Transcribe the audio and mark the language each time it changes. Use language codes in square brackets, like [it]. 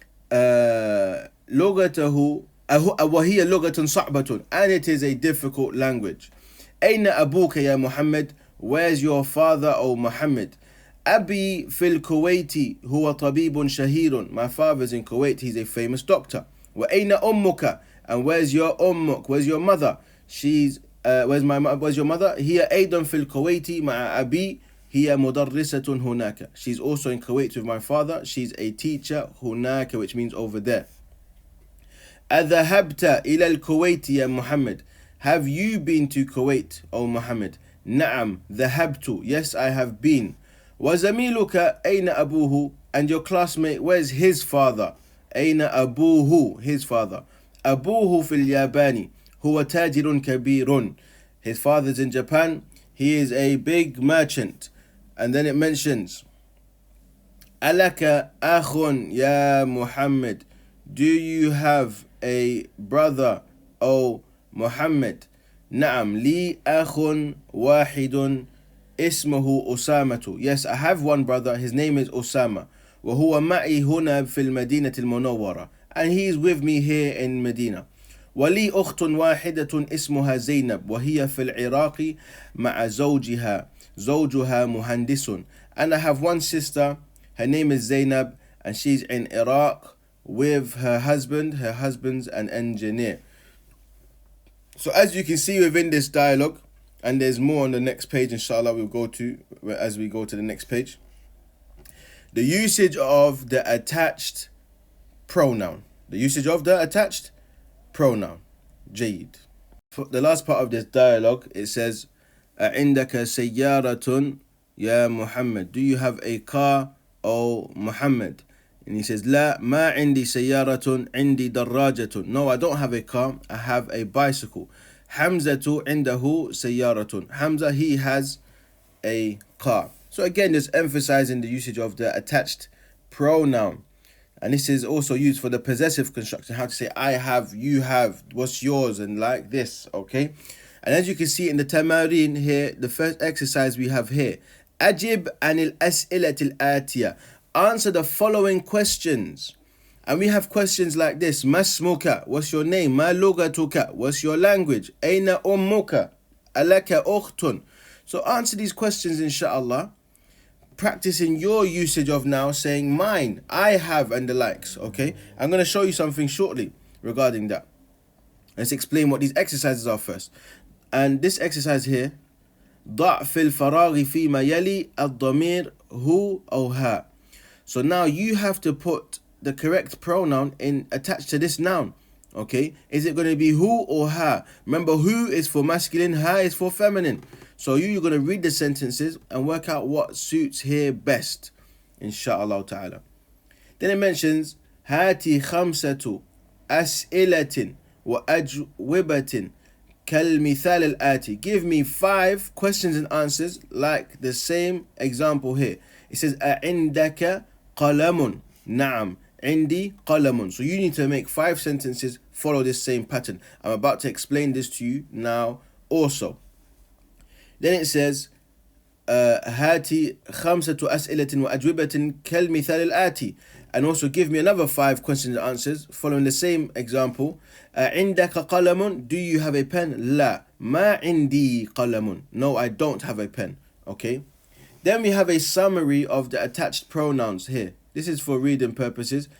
[ar] Lugatahu وهي لغة صعبة, [en] and it is a difficult language. [ar] أين أبوك يا محمد, [en] where's your father, O Muhammad? [ar] أبي في الكويت هو طبيب شهير, [en] my father's in Kuwait, he's a famous doctor. [ar] وأين أمك, [en] and where's your ummuk, where's your mother? where's your mother? [ar] هي أيضا في الكويت مع أبي هي مدرسة هناك. [en] She's also in Kuwait with my father. She's a teacher [ar] هناك, [en] which means over there. [ar] أذهبت إلى الكويت يا محمد. [en] Have you been to Kuwait, O Muhammad? [ar] نعم ذهبت. [en] Yes, I have been. [ar] وزميلك أين أبوه? [en] And your classmate, where's his father? [ar] أين أبوه? [en] His father. [ar] أبوه في اليابان هو تاجر كبير. [en] His father's in Japan. He is a big merchant. And then it mentions [ar] ألك أخ يا محمد. [en] Do you have a brother, O Muhammad? [ar] نعم لي أخ واحد اسمه أسامة. [en] Yes, I have one brother. His name is Osama. [ar] وهو معي هنا في المدينة المنورة. [en] And he is with me here in Medina. [ar] ولي أخت واحدة اسمها زينب وهي في العراق مع زوجها مهندس. [en] And I have one sister. Her name is Zainab and she's in Iraq with her husband. Her husband's an engineer. So as you can see within this dialogue, and there's more on the next page, inshallah, we'll go to as we go to the next page. The usage of the attached pronoun. The usage of the attached pronoun. [ar] جيد. [en] For the last part of this dialogue, it says, [ar] أعندك سيارة يا محمد. [en] Do you have a car, O Muhammad? And he says, [ar] لا ما عندي سيارة عندي دراجة. [en] No, I don't have a car, I have a bicycle. [ar] حمزة عنده سيارة. [en] Hamza, he has a car. So again, just emphasizing the usage of the attached pronoun. And this is also used for the possessive construction, how to say I have, you have, what's yours, and like this, okay? And as you can see in the tamarin here, the first exercise we have here, [ar] أجب عن الأسئلة الآتية. [en] Answer the following questions. And we have questions like this. [ar] ما اسمك? [en] What's your name? [ar] ما لغتك? [en] What's your language? [ar] أين أمك? ألك أخت? [en] So answer these questions, inshallah, practicing your usage of now, saying mine, I have, and the likes, okay? I'm going to show you something shortly regarding that. Let's explain what these exercises are first. And this exercise here, [ar] ضع في الفراغ فيما يلي الضمير هو أو ها. [en] So now you have to put the correct pronoun in attached to this noun. Okay, is it going to be who or her? Remember, who is for masculine, her is for feminine. So you're going to read the sentences and work out what suits here best, inshallah ta'ala. Then it mentions [ar] هاتي خمسة أسئلة وأجوبة كالمثال الآتي. [en] Give me 5 questions and answers like the same example here. It says [ar] أعندك قلم. نعم عندي قلم. [en] So you need to make 5 sentences follow this same pattern. I'm about to explain this to you now also. Then it says [ar] هاتي خمسة أسئلة وأجوبة كالمثال الآتي. [en] And also give me another 5 questions and answers following the same example. [ar] عندك قلم. [en] Do you have a pen? [ar] لا ما عندي قلم. [en] No, I don't have a pen. Okay. Then we have a summary of the attached pronouns here. This is for reading purposes.